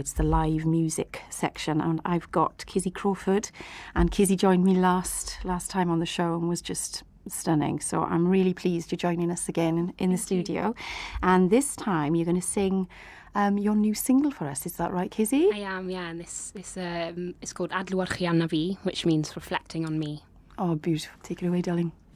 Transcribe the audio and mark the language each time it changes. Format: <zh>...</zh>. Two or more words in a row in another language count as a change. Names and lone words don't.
<en>It's the live music section. And I've got Kizzy Crawford. And Kizzy joined me last time on the show and was just stunning. So I'm really pleased you're joining us again in the studio. And this time you're going to sing your new single for us. Is that right, Kizzy? I am, yeah. And this is called Adlewyrchu arna fi, which means reflecting on me. Oh, beautiful. Take it away, darling.</en>